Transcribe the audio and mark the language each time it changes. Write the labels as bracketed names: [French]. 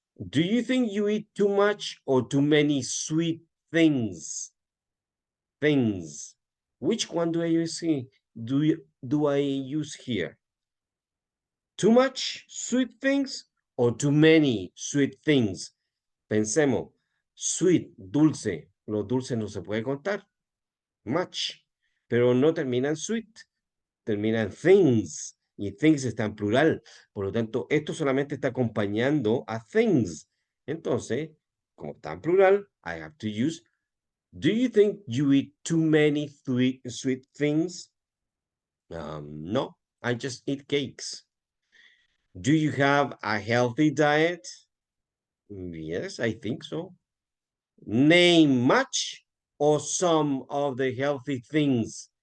[English] Do you think you eat too much or too many sweet things? Things. Which one do I use here? Do I use here? Too much sweet things or too many sweet things? [Spanish] Pensemos, sweet, dulce. Los dulces no se puede contar. Much. Pero no terminan sweet, terminan things. Y things está en plural. Por lo tanto, esto solamente está acompañando a things. Entonces, como está en plural, [English] I have to use. Do you think you eat too many sweet things? No, I just eat cakes. Do you have a healthy diet? Yes, I think so. Name much or some of the healthy things.